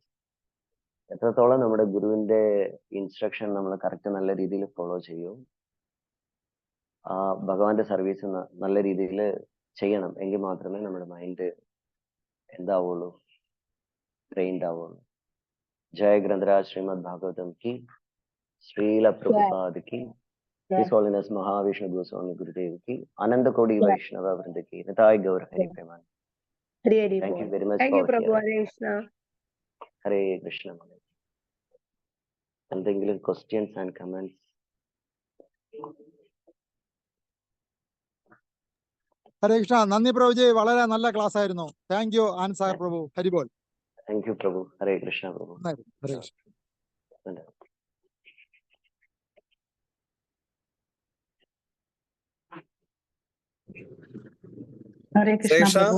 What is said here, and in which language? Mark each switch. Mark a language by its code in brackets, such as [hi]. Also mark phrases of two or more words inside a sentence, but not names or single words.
[ml] എത്രത്തോളം നമ്മുടെ ഗുരുവിന്റെ ഇൻസ്ട്രക്ഷൻ നമ്മൾ കറക്റ്റ് നല്ല രീതിയിൽ ഫോളോ ചെയ്യും, ആ ഭഗവാന്റെ സർവീസ് നല്ല രീതിയിൽ ചെയ്യണം, എങ്കിൽ മാത്രമേ നമ്മുടെ മൈൻഡ് എന്താവുള്ളൂ, ട്രെയിൻഡ് ആവുള്ളൂ. [hi] ജയ ഗ്രന്ഥരാജ് ശ്രീമദ് ഭാഗവതം की, श्रील प्रभुपाद की, His Holiness Mahavishnu Goswami Gurudev की, Anand Kodi Vaishnava Vrinda की, Nitai Gaur Hari Preman. [en] Thank you very much. Thank you, Prabhu. Hare Krishna. Hare Krishna. [ml] എന്തെങ്കിലും [en] questions and comments? [ml] ഹരേ കൃഷ്ണ. നന്ദി പ്രഭുജി, വളരെ നല്ല ക്ലാസ് ആയിരുന്നു. [en] thank you [ml] ആൻസാർ പ്രഭു. ഹരിബോൾ. [en] thank you [ml] പ്രഭു. ഹരേ കൃഷ്ണ പ്രഭു. ഹരേ കൃഷ്ണ. ഹരേ കൃഷ്ണ പ്രഭു.